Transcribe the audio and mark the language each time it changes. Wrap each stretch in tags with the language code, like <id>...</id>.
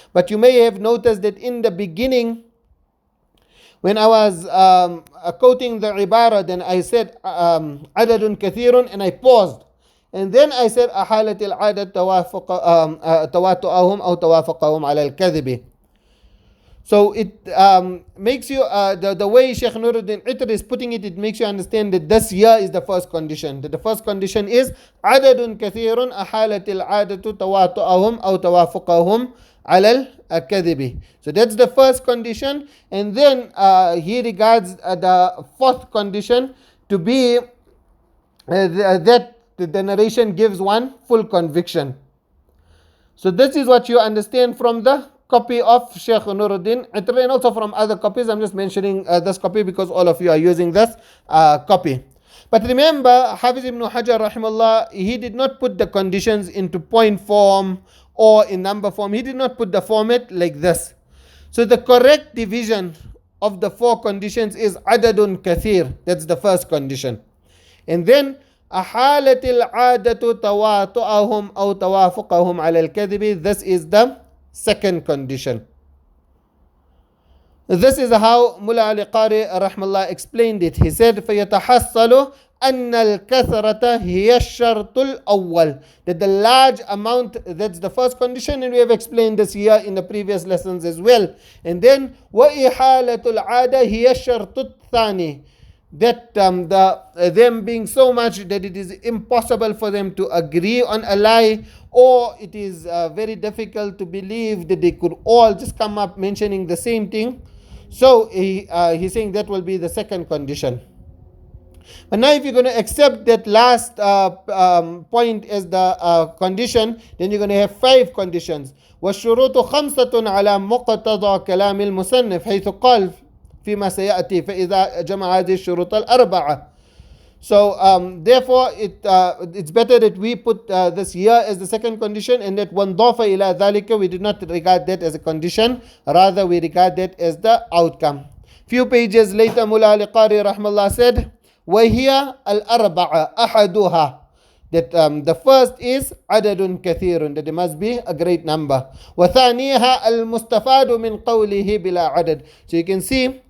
<en>But you may have noticed that in the beginning, when I was quoting the ibara, then I said عدد كثير, and I paused, and then I said</en> <ar>أحالت العادة تواطؤهم أو توافقهم على الكذب.</ar> <en>So it makes you, the way Shaykh Nuruddin Itr is putting it, it makes you understand that this here is the first condition. That the first condition is</en> <ar>عدد كثير أحالت العادة تواطؤهم أو توافقهم على الكذب.</ar> <en>So that's the first condition, and then he regards the fourth condition to be that the narration gives one full conviction. So this is what you understand from the copy of Shaykh Nuruddin Itr, and also from other copies. I'm just mentioning this copy because all of you are using this copy. But remember, Hafiz ibn Hajar rahimahullah, he did not put the conditions into point form or in number form. He did not put the format like this. So the correct division of the 4 conditions is adadun kathir. That's the first condition. And then</en> <ar>أحالت العادة تواطؤهم أو توافقهم على الكذب.</ar> <en>This is the second condition. This is how Mullah Ali Qari rahmallah explained it. He said</en> <ar>فيتحصل أن الكثرة هي الشرط الأول.</ar> <en>That the large amount, that's the first condition, and we have explained this here in the previous lessons as well. And then</en> <ar>وإحالة العادة هي الشرط الثاني.</ar> <en>That them being so much that it is impossible for them to agree on a lie, or it is very difficult to believe that they could all just come up mentioning the same thing. So he's saying that will be the second condition. But now if you're going to accept that last point as the condition, then you're going to have 5 conditions.</en> <ar>وَالشُّرُوطُ خَمْسَةٌ عَلَى مُقْتَضَى كَلَامِ الْمُصَنِّفِ حيث قال فيما سيأتي فإذا جمع هذه الشروط الأربعة.</ar> <en>So therefore it's better that we put this here as the second condition, and that</en> <ar>وَانْضَافَ إلى ذلك,</ar> <en>we do not regard that as a condition, rather we regard that as the outcome. Few pages later, Mullah Ali Qari rahmallah said</en> <ar>وَهِيَ الْأَرْبَعَةِ أَحَدُهَا,</ar> <en>that the first is عدد كثير, that there must be a great number.</en> <ar>وَثَانِيهَا الْمُسْتَفَادُ مِنْ قَوْلِهِ بِلَا عَدَد.</ar> <en>So you can see</en>